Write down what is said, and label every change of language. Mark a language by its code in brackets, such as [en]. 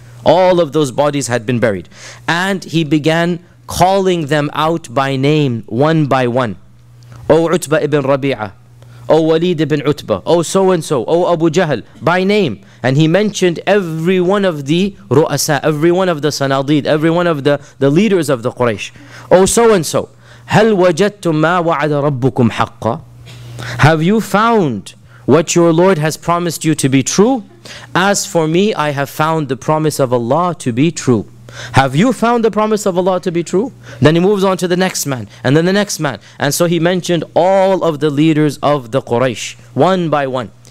[en] All of those bodies had been buried. And he began calling them out by name, one by one. O Utbah ibn Rabi'ah, O Walid ibn Utbah, O so-and-so, O Abu Jahl, by name. And he mentioned every one of the ru'asa, every one of the sanadid, every one of the leaders of the Quraysh. O so-and-so, [ar] هل وجدتم ما وعد ربكم حقا? [en] Have you found what your Lord has promised you to be true? As for me, I have found the promise of Allah to be true. Have you found the promise of Allah to be true? Then he moves on to the next man, and then the next man. And so he mentioned all of the leaders of the Quraysh, one by one.